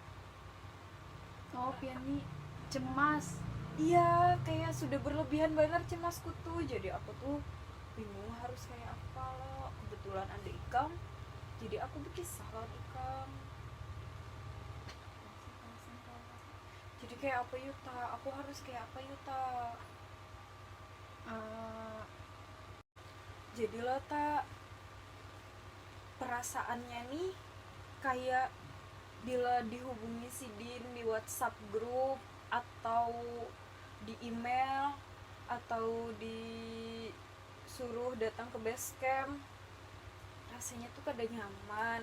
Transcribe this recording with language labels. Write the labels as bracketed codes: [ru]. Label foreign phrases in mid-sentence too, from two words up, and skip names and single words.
[bjn] Pian nih cemas. iya kayak sudah berlebihan banget cemasku tuh. Jadi aku tuh bingung harus kayak apa loh. Kebetulan ada Ikam, jadi aku berkisah lawan Ikam. Jadi kayak apa Yuta, aku harus kayak apa Yuta. Jadilah tak perasaannya nih kayak bila dihubungi Sidin di WhatsApp grup atau di email atau disuruh datang ke base camp, rasanya tuh kada nyaman.